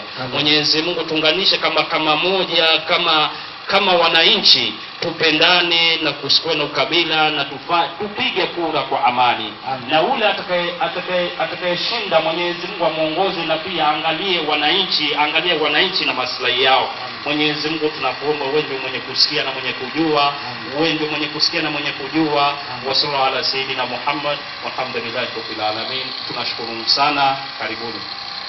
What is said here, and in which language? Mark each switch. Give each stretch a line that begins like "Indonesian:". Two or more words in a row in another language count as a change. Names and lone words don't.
Swahili: Mwenyezi Mungu tuunganishe kama moja, kama wananchi, tupendane na kusikwe na ukabila na tupige kura kwa amani. Na ule atakayeshinda Mwenyezi Mungu amuongoze, na pia angalie wananchi na maslahi yao. Mwenyezi Mungu tunakuomba wewe ndiye mwenye kusikia na mwenye kujua,
Arabic: وصلى الله على سيدنا محمد والحمد لله رب العالمين.
Swahili: Tunashukuru sana, karibuni.